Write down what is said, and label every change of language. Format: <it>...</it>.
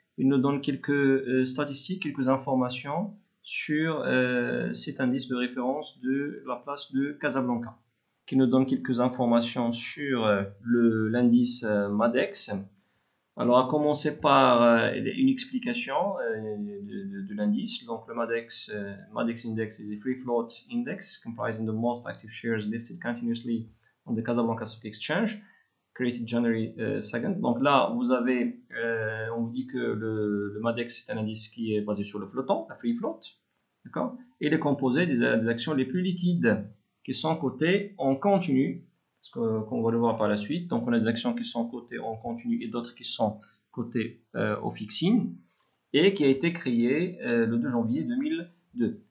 <fr>Il nous donne quelques statistiques, quelques informations sur cet indice de référence de la place de Casablanca, qui nous donne quelques informations sur l'indice MADEX. Alors, à commencer par une explication de l'indice. Donc, le</fr> <en>MADEX Index is a free float index comprising the most active shares listed continuously on the Casablanca Stock Exchange, created January 2nd.</en> <fr>Donc là, on vous dit que le MADEX est un indice qui est basé sur le flottant, la free float, d'accord. Et il est composé des actions les plus liquides qui sont cotées en continu, qu'on va le voir par la suite. Donc, on a des actions qui sont cotées en continu et d'autres qui sont cotées au fixing et qui a été créé le 2 janvier 2002.</fr>